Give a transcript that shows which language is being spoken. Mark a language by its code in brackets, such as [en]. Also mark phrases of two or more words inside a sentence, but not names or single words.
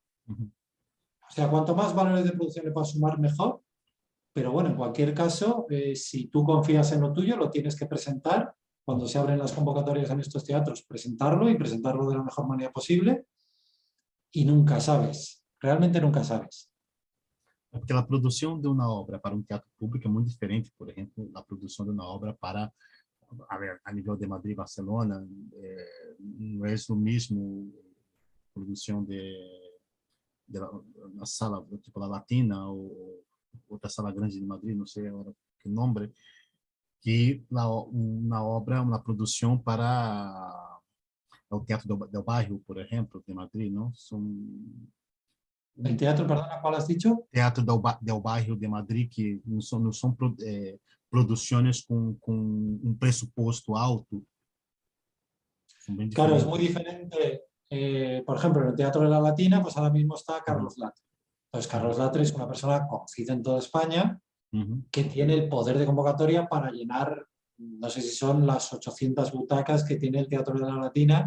[es] O sea, cuanto más valores de producción le puedas sumar, mejor. Pero bueno, en cualquier caso, si tú confías en lo tuyo, lo tienes que presentar. Cuando se abren las convocatorias en estos teatros, presentarlo, y presentarlo de la mejor manera posible. y nunca sabes, realmente nunca sabes. [pt] Porque a produção de uma obra para um teatro público é muito diferente, por exemplo, da produção de uma obra para, a nível de Madrid, Barcelona, não é o mesmo produção de uma sala tipo la Latina ou outra sala grande de Madrid, não sei agora que nome, que uma obra, uma produção para o Teatro del Barrio, por exemplo, de Madrid, não? São [es] El teatro, perdona, ¿cuál has dicho? [pt] Teatro del Bairro de Madrid, que não são produções com um pressuposto alto, são bem [es] Claro, es [pt] diferentes. [es] muy diferente. Por ejemplo, en el Teatro de la Latina, pues ahora mismo está Carlos Latre. Entonces, Carlos Latre es una persona conocida en toda España que tiene el poder de convocatoria para llenar, no sé si son las 800 butacas que tiene el Teatro de la Latina.